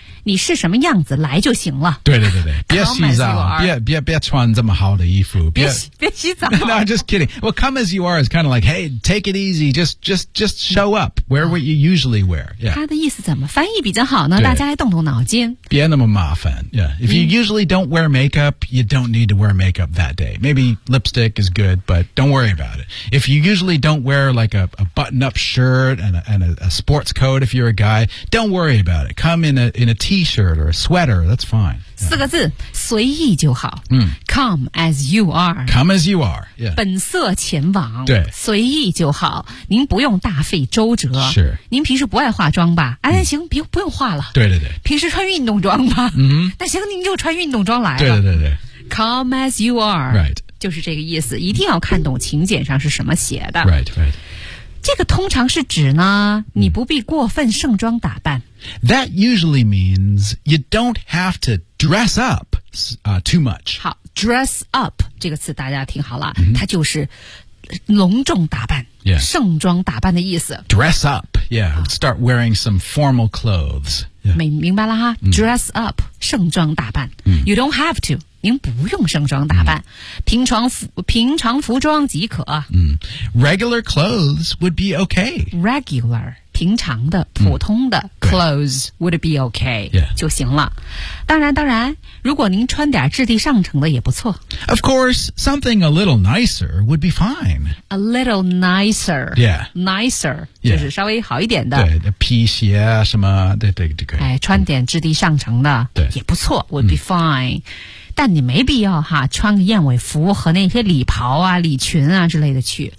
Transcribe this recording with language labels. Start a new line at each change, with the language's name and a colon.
Chinese: 你是什么样子来就行了。对对对对，别洗澡，别穿这么好的衣服，别洗澡。
English: No, just kidding. Well, come as you are is kind of like, hey, take it easy, just show up. Where would you usually wear? Yeah.
Chinese: 他的意思怎么翻译比较好呢？大家来动动脑筋。别那么麻烦。Yeah.
English: If you usually don't wear makeup, you don't need to wear makeup that day. Maybe lipstick is good, but don't worry about it. If you usually don't wear like a button-up shirt and a sports coat, if you're a guy, don't worry about it. Come in a T-shirt or a sweater, that's fine.
Chinese: 四个字，随意就好。嗯、
English: Come as you are. Come as you are.、Yeah.
Chinese: 本色前往。对，随意就好。您不用大费周折。是。您平时不爱化妆吧？哎、嗯，行，别不用化了。对对对。平时穿运动装吧。嗯。那行，您就穿运动装来了。对对对对。
English: Come as you are. Right.
Chinese: 就是这个意思，一定要看懂请柬上是什么写的。
English: Right. Right.
Chinese: 这个通常是指呢，你不必过分盛装打扮。
English: That usually means you don't have to dress up、too much.
Chinese: 好 ，dress up 这个词大家听好了、 mm-hmm. 它就是隆重打扮、
English: yeah.
Chinese: 盛装打扮的意思。
English: Dress up, yeah, start wearing some formal clothes.、Yeah.
Chinese: 明白了哈、mm. ，dress up 盛装打扮。 Mm.
English: You don't have to.
Chinese: 您不用盛装打扮、mm. 平常服装即可、
English: mm. Regular clothes would be okay Regular
Chinese: 平常的普通的、
English: mm. clothes would be okay、 yeah.
Chinese: 就行了当然如果您穿点质地上乘的也不错
English: Of course, something a little nicer would be fine A little nicer Yeah Nicer、 yeah.
Chinese: 就是稍微好一点的对皮鞋啊什么对对对可以、哎、穿点质地上乘的对也不错
English: would be fine、
Chinese: mm. 但你没必要哈，穿个燕尾服和那些礼袍啊、礼裙啊之类的去。